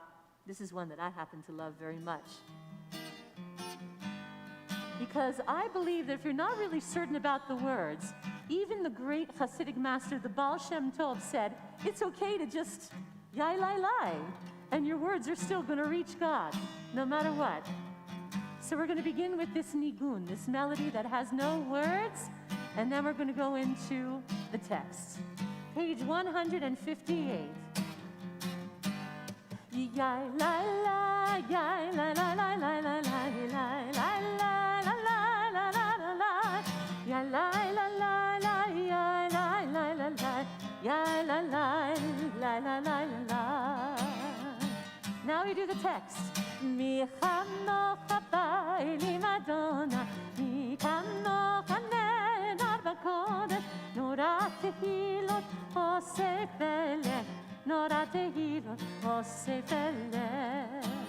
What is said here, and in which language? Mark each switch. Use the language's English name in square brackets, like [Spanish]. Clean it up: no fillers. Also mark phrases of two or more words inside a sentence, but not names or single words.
[English] This is one that I happen to love very much, because I believe that if you're not really certain about the words, even the great Hasidic master, the Baal Shem Tov, said, it's okay to just yai lai lai, and your words are still going to reach God, no matter what. So we're going to begin with this nigun, this melody that has no words, and then we're going to go into the text. Page 158. Yai lai lai, yai lai lai lai lai lai lai lai lai lai lai lai lai lai, yai lai lai lai lai, yai lai lai lai lai, yai lai lai lai lai lai lai. Now we do the text. [Hebrew] מי כמוכה באלים אדני, מי כמוכה נאדר בקודש, נורא תהילות עושה פלא, נורא תהילות עושה פלא.